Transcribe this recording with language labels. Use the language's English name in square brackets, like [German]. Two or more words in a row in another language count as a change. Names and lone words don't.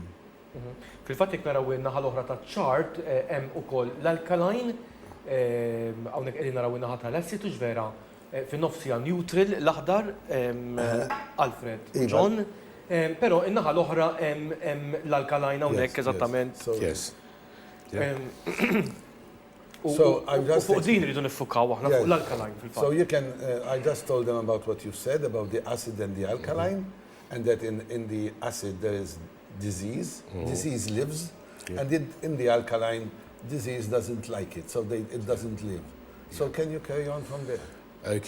[Maltese] Fil-fatt jekk naraw in-naħa l-oħra taċ-chart hemm ukoll l-alkaline, hawnhekk qegħdin naraw in-naħa tal-acidu ġvera fin-nofsija neutral l-aħdar Alfred John, però in-naħa l-oħra hemm l-alkaline hawnhekk eżattament. [English] Yes. [Maltese] U fuq din rridu niffukaw aħna fuq l-alkaline fil-fatt. [English] So you can, I just told them about what you said about the acid and the alkaline, and that in the acid there is disease. Disease lives, and in the alkaline, disease doesn't like it, so it doesn't live. So can you carry on from there?